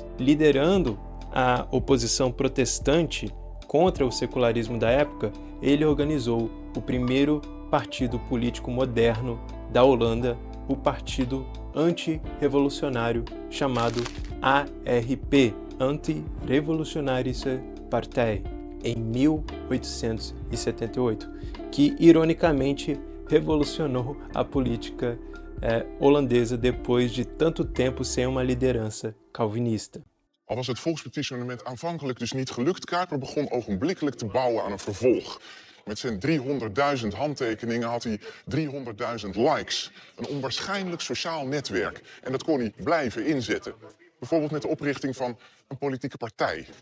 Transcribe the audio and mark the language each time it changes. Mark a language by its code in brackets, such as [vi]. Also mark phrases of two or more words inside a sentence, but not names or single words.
[pt] Liderando a oposição protestante contra o secularismo da época, ele organizou o primeiro partido político moderno da Holanda, o Partido Anti-Revolucionário chamado ARP, Anti-Revolutionarische Partij, em 1878, que ironicamente revolucionou a política holandesa depois de tanto tempo sem uma liderança calvinista. [nl] Al was het volksbeptitionament aanvankelijk dus niet gelukt, Kuyper begon ogenblikkelijk te bouwen aan een vervolg. Met zijn 300.000 handtekeningen had hij 300.000 likes. Een onwaarschijnlijk sociaal netwerk. En dat kon hij blijven inzetten. Bijvoorbeeld met de oprichting van een politieke partij.